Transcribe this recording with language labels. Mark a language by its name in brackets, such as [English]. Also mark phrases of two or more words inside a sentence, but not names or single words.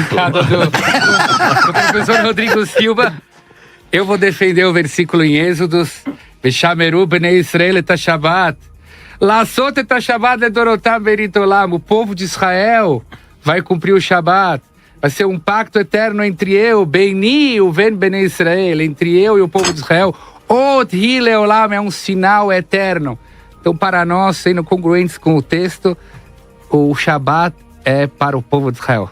[Portuguese] bancada do professor Rodrigo Silva. Eu vou defender o versículo em Êxodos. [Hebrew] ושמרו בני ישראל את שבת לעשות את שבת לדורותם ברית עולם. [Portuguese] O povo de Israel vai cumprir o Shabat. Vai ser um pacto eterno entre eu, Beini, o [Hebrew] ובין בני ישראל, [Portuguese] entre eu e o povo de Israel. [Hebrew] אות היא לעולם, [Portuguese] é um sinal eterno. Então, para nós, sendo congruentes com o texto, o Shabat é para o povo de Israel.